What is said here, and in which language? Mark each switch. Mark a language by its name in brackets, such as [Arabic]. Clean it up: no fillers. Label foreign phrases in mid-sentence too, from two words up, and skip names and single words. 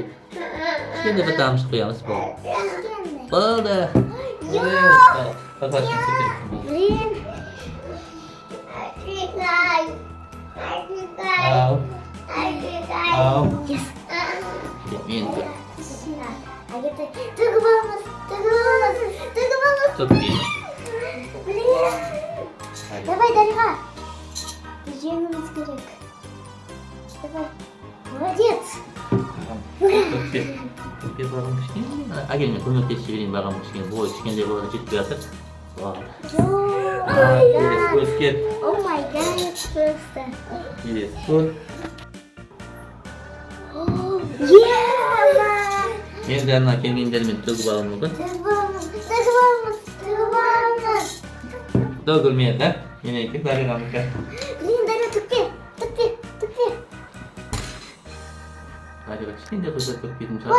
[Kazakh] Кішкене бір тамшы қоямыз, болды. Болды. Баклажканы көтеріп. [Russian] Блин. Ау. [English] Yes. [Kazakh] Менікі. Төгіп аламыз. [Turkish] Çok iyi. [Russian] Блин. Давай, Дариға. [Kazakh] Жеңіміз керек. Давай. [Russian] Молодец. [Kazakh] Көпе бағым кішкене. Әкел мен көмектесіп жіберейін бағым кішкене. Бойы кішкенде болады жетпей жатыр. Өскет. [English] Oh my god, просто. Yes, good. [Kazakh] Енді ана келгендермен төгіп алуым мүмкін. Төгіп аламыз. Төгілмеді. Менікі Дариғанікі. Блин, Дариға түкпе. Дариға кішкенде қойса төкпейтін шығар.